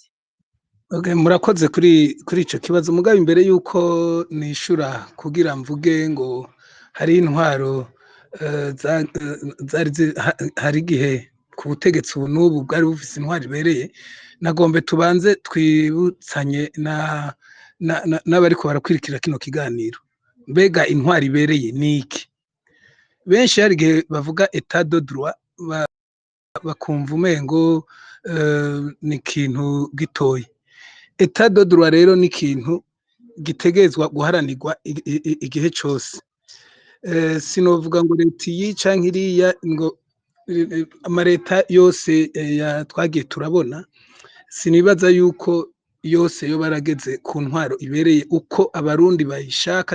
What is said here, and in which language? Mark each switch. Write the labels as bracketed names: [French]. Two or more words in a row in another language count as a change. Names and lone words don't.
[Rundi] Okay, murakoze kuri ico kibazo mugabo imbere yuko nishura kugira mvuge ngo hari intwaro hari gihe ku butegetsi ubu n'ubu bwari bufise intwaro ibereye nagombe tubanze twibutsanye n'abariko barakwirikira kino kiganiro mbega intwaro ibereye niki benshi hari gihe bavuga [French] état de droit [Rundi] bakumva umengo ni ikintu gitoyi [French] état de droit [Rundi] rero ni ikintu gitegezwa guharanirwa igihe cose sinovuga ngo leta iyi canke iriya ngo amareta yose twagiye turabona sinibaza yuko yose yo barageze ku ntwaro ibereye uko abarundi bayishaka